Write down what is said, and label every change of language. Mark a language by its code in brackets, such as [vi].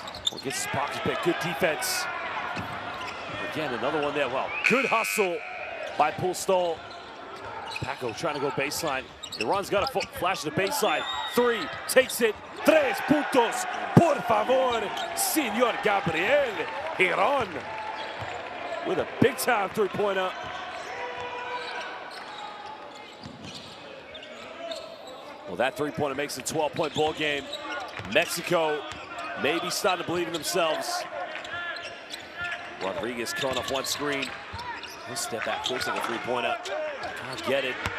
[en] Well, gets his pocket pick, good defense. Again, another one there. Well, good hustle by Pulstol. Paco trying to go baseline. Iran's got a flash to the baseline. Three, takes it. [es] 3 puntos, por favor, Señor Gabriel Iran. [en] With a big-time three-pointer. Well, that three-pointer makes it a 12-point ball game. Mexico maybe starting to believe in themselves. Rodriguez caught off one screen. He'll step back, looks like a three-pointer. Can't get it.